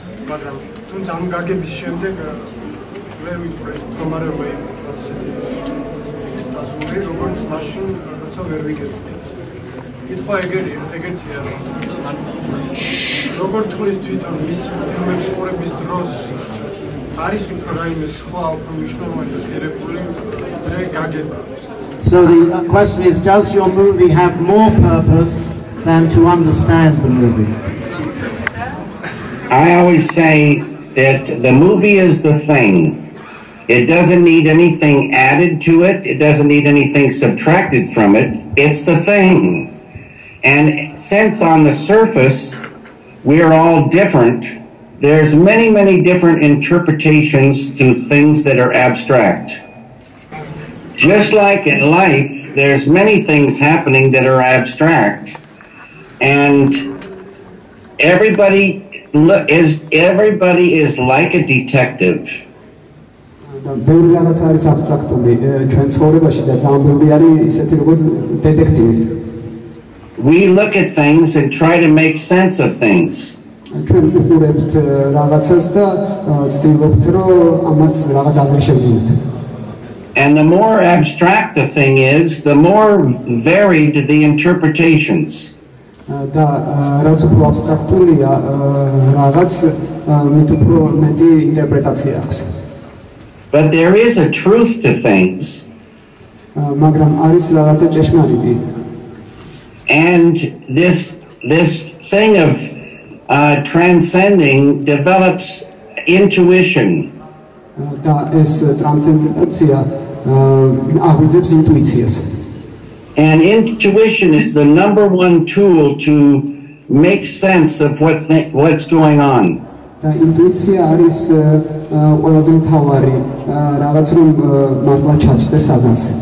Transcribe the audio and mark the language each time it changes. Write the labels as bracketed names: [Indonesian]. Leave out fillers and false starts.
[Georgian] მაგრამ თუმცა ამ გაგების შემდეგ ვერ ვიფიქრე ეს მდგომარეობა ისეთი ექსტაზური როგორც მაშინ როცა ვერ ვიგებ. კითხვა ეგეთია როგორ თulis თვითონ მის ფილმების ყურების დროს არის უფრო რაიმე სხვა უფრო მნიშვნელოვანი და ღირებული რე გაგება. [English] So the question is, does your movie have more purpose than to understand the movie? I always say that the movie is the thing. It doesn't need anything added to it. It doesn't need anything subtracted from it. It's the thing. And since on the surface we're all different, there's many different interpretations to things that are abstract. Just like in life, there's many things happening that are abstract, and everybody is like a detective. [Georgian] ბევრი რაღაც არის აბსტრაქტული ჩვენ ცხოვრებაში და ძალიან ბევრი არის ისეთი როგორც დეტექტივი. [English] We look at things and try to make sense of things. [Georgian] ჩვენ უყურებთ რაღაცას და ვცდილობთ რომ ამას რაღაც აზრი შევძინოთ. [English] And the more abstract the thing is, the more varied the interpretations. [Georgian] და რაც უფრო აბსტრაქტულია რაღაც მით უფრო მეტი ინტერპრეტაცია აქვს. [English] But there is a truth to things. [Georgian] მაგრამ არის რაღაცა ჭეშმარიტი. [English] And this thing of transcending develops intuition. [Georgian] და ეს ტრანსცენდენტაცია აღვიძებს ინტუიციას. [English] And intuition is the #1 tool to make sense of what's going on. [Georgian] და ინტუიცია არის ყველაზე მთავარი რაღაც რომ მართლა ჩაწვდეს სადაც.